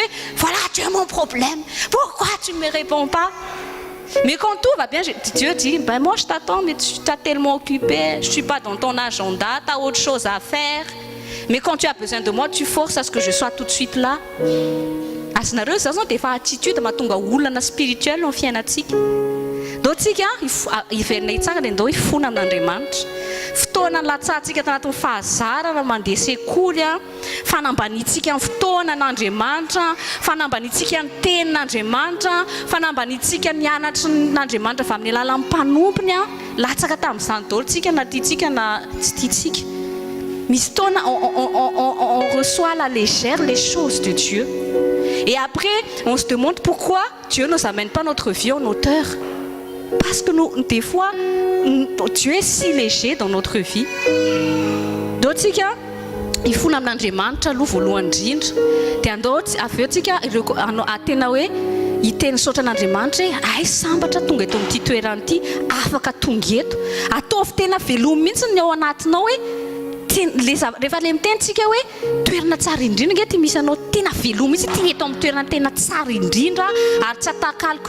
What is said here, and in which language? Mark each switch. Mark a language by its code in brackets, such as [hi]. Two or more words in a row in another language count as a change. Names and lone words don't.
[fr] Voilà, tu as mon problème. Pourquoi tu ne me réponds pas? Mais quand tout va bien, Dieu dit, moi je t'attends, mais tu t'as tellement occupé, je ne suis pas dans ton agenda, tu as autre chose à faire. Mais quand tu as besoin de moi, tu forces à ce que je sois tout de suite là. [mg] azonareo zao dia efa attitude mahatonga olana spirituel no fiainantsika do tsika iverinay tsara dia ndao ifona amin'Andriamanitra fotoana latsantsika tanatin'ny fahazarana mandeha sekoly fanambanitsika amin'ny fotoana n'Andriamanitra fanambanitsika ny tenin'Andriamanitra fanambanitsika ny anatra n'Andriamanitra avy amin'ny alalan'ny mpanompony latsaka tamin'izany daholo tsika na tiatsika na tsy tiatsika misy fotoana [fr] on reçoit la légère les choses de Dieu et après on se demande pourquoi Dieu ne nous amène pas notre vie en hauteur. Parce que nous, des fois, Dieu est si léger dans notre vie. D'autres, il faut [mg] n'Andriamanitra aloha voalohany indrindra dia andao avy eo tsika atena hoe hiteny saotra n'Andriamanitra hoe ay sambatra tonga eto amin'ity toerana ity afaka tonga eto ataovy tena veloma mihitsy ny ao anatinao hoe rehefa le mitentsika hoe toerana tsara indrindra nge ty misy anao tena veloma mihitsy ty eto amin'ny toerana tena tsara indrindra ary tsy atakaliko